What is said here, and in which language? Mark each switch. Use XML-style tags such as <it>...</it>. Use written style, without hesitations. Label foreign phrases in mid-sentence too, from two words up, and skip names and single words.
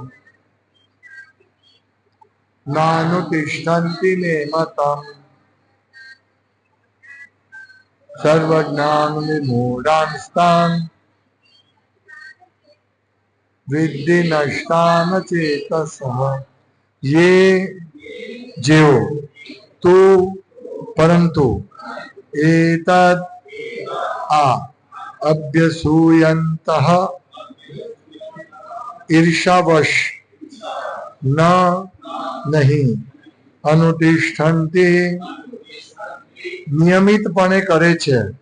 <sa>नानुतिष्ठन्ति मे मतम् सर्वज्ञान विमूढ़ांस्तान् विद्धि नष्टान् चेतसः ये</sa> <gu>जेओ તો પરંતુ એતદ આ અભ્યસૂયંતઃ ઈર્ષાવશ નહીં અનુતિષ્ઠન્તિ નિયમિતપણે કરે છે.</gu>